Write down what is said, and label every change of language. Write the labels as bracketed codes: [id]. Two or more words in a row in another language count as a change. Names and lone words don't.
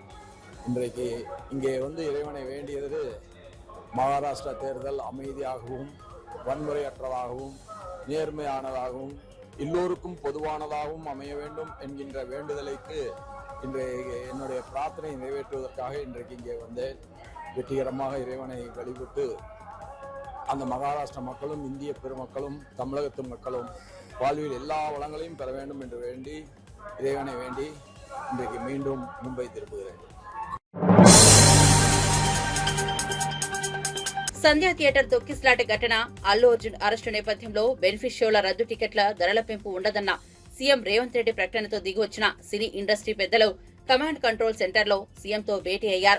[ta] இன்றைக்கு இங்கே இறைவனை வேண்டியது மகாராஷ்டிரா தேர்தல் அமைதியாகவும் வன்முறையற்றதாகவும் நேர்மையானதாகவும் எல்லோருக்கும் பொதுவானதாகவும் அமைய வேண்டும் என்கின்ற வேண்டுதலைக்கு இன்றைய என்னுடைய பிரார்த்தனை நிறைவேற்றுவதற்காக இன்றைக்கு இங்கே வந்தேன். வெற்றிகரமாக இறைவனை வழிபட்டு அந்த மகாராஷ்டிரா மக்களும் இந்திய பெருமக்களும் தமிழகத்து மக்களும் வாழ்வில் எல்லா வளங்களையும் பெற வேண்டும் என்று வேண்டி இறைவனை வேண்டி இன்றைக்கு மீண்டும் மும்பை திரும்புகிறேன். [te] సంధ్యా థియేటర్ తొక్కిస్లాట ఘటన, అల్లు అర్జున్ అరెస్టు నేపథ్యంలో [en] benefit shows [te] రద్దు టికెట్ల ధరల పెంపు ఉండదన్న సీఎం రేవంత్ రెడ్డి ప్రకటనతో దిగివచ్చిన [en] cine industry [te] పెద్దలు [en] command control [te] సెంటర్లో సీఎంతో భేటీ అయ్యారు.